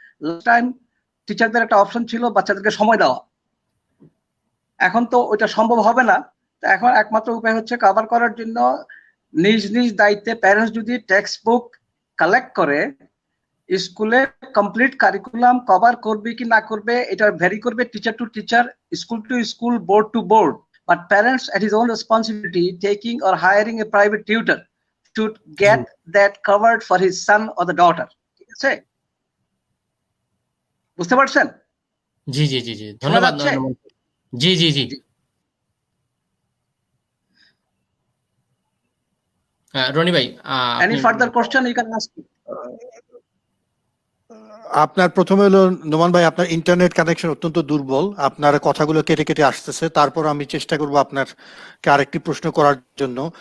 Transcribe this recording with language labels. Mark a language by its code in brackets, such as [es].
[bn] Last time টিচারদের একটা option ছিল বাচ্চাদেরকে সময় দেওয়া, এখন তো ওইটা সম্ভব হবে না। তো এখন একমাত্র উপায় হচ্ছে কভার করার জন্য নিজ নিজ দায়িত্বে প্যারেন্টস যদি টেক্সট বুক কালেক্ট করে স্কুলে কমপ্লিট কারিকুলাম কভার করবে কি না করবে এটা ভ্যারি করবে [en] Teacher to teacher, school to school, board to board. But parents at his own responsibility taking or hiring a private tutor should get that covered for his son or the daughter. [bn] ঠিক আছে, বুঝতে পারছেন? জি জি জি জি, ধন্যবাদ। জি জি জি, রনি ভাই, [en] Any further question you can ask me. [bn] আপনার প্রথমে হলো নোমান ভাই, আপনার ইন্টারনেট কানেকশন অত্যন্ত দুর্বল, আপনার কথাগুলো কেটে কেটে আসতেছে। তারপর আমি চেষ্টা করব আপনারকে আরেকটি প্রশ্ন করার জন্য।